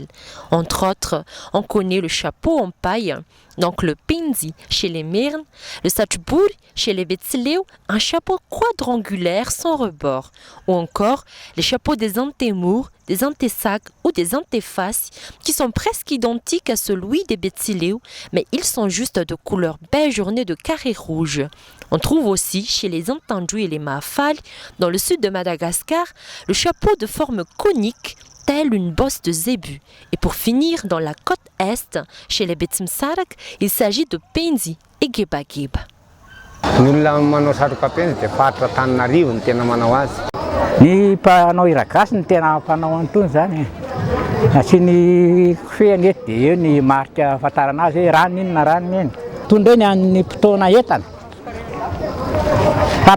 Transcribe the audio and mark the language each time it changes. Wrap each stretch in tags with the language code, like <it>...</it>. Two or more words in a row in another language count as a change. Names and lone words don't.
<fr>Entre autres, on connaît le chapeau en paille, donc le penzi chez les Mirn, le satchbour chez les Betsileo, un chapeau quadrangulaire sans rebord, ou encore les chapeaux des antémours, des antésacs ou des antéfaces qui sont presque identiques à celui des Betsileo, mais ils sont juste de couleur beige ornés de carrés rouges. On trouve aussi chez les Antandjou et les Maafal, dans le sud de Madagascar, le chapeau de forme conique, telle une bosse de zébu. Et pour finir, dans la côte est, chez les Betsimsarak, il s'agit de penzi et gebageba.</fr> <mg>Ny olona manao satroka penjy dia faritra Antananarivo ny tena manao azy. Ny mpanao hiragasy ny tena mpanao an'itony zany. Asiany kofehiny eto dia eo ny marika ahafantarana azy hoe rano iny na rano iny. Tondra eny amin'ny mpitaona entana.</mg>